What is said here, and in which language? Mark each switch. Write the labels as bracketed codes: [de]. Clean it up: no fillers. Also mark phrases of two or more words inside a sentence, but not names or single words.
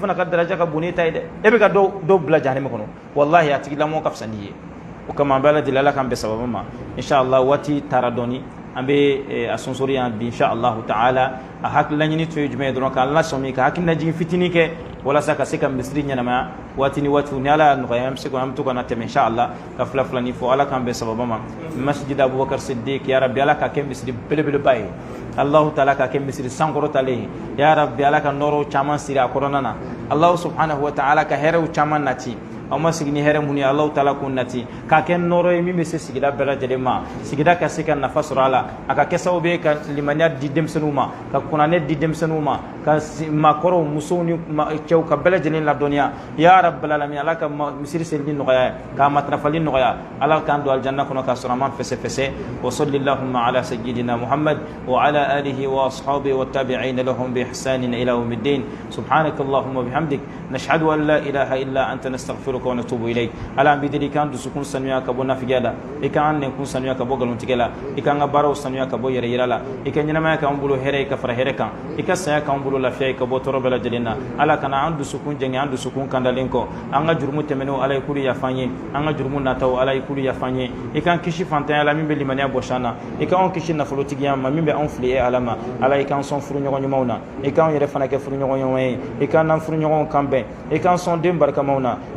[bm] fana ka daraja ka bon n'e ta ye dɛ e bɛ ka dɔw bila jahanɛmɛ kɔnɔ walahi a tigilamɔgɔ ka fisa n'i ye o kama an bɛ ala deli ala k'an bɛn sababu ma inshallah waati taara dɔɔni an bɛ a sonsori yan bi [ar] إن شاء الله تعالى [bm] a hakilila ɲini tun ye jumɛn ye dɔrɔn k'an lasɔmi ka hakilina jigin fitinin kɛ walasa ka se ka misiri ɲɛnamaya waati ni waatiw ni ala y'a nɔgɔya an bɛ se an bɛ to ka na tɛmɛ inshallah ka fila filani fɔ ala k'an bɛn sababu ma masjid abubakar siddiq [ar] يا رب [bm] ala ka kɛ misiri belebeleba ye [ar] الله تعالى [bm] ka kɛ misiri sankɔrɔtalen ye [ar] يا رب [bm] ala ka nɔɔrɔw caman siri a kɔnɔna na [ar] الله سبحانه و تعالى [bm] ka hɛrɛw caman nati aw ma sigi ni hɛrɛ mun ye Allahu taala k'o nati k'a kɛ nɔɔrɔ ye min bɛ se sigida bɛɛ lajɛlen ma sigida ka se ka nafa sɔrɔ a la a ka kɛ sababu ye ka limaniya di denmisɛnninw ma ka kunnanɛ di denmisɛnninw ma ka maakɔrɔw musow ni cɛw ka bɛɛ lajɛlen ladɔnniya [ar] يا رب العالمين [bm] ala ka misiri selili nɔgɔya ye k'a matarafali nɔgɔya ala k'an don aljanna kɔnɔ k'a sɔrɔ a ma fɛsɛfɛsɛ [ar] و صل اللهم على سيدنا محمد و على آله و أصحابه و تابعين لهم ب إحسان إلى يوم الدين سبحانك اللهم بحمدك نشهد أن لا إله إلا أنت نستغفرك و نتوب إليك [bm] ala an bidiri kan dusukun sanuya ka bɔ nafigiya la i kan an nɛnkun sanuya ka bɔ galontigɛ la i kan ka baaraw sanuya ka bɔ yɛrɛ yira la i ka ɲɛnamaya k'an bolo hɛrɛ ye ka fara hɛrɛ kan i ka saya k'an bolo lafiya ye ka bɔ tɔɔrɔ bɛɛ lajɛlen na ala kana an dusukun jɛngɛ an dusukun kandalen kɔ an ka jurumu tɛmɛnenw ala ye kulu yafan ye an ka jurumu nataw ala ye kulu yafan ye i kan kisi fantanya la min bɛ limaniya bɔsan na i kan anw kisi nafolotigiya ma min bɛ anw fili e ala ma ala i kan sɔn furuɲɔgɔn ɲumanw na i kan yɛrɛ fana kɛ furuɲɔgɔn ɲuman ye i kan n'an furuɲɔgɔnw kan bɛn i kan sɔn den barikamaw na i kan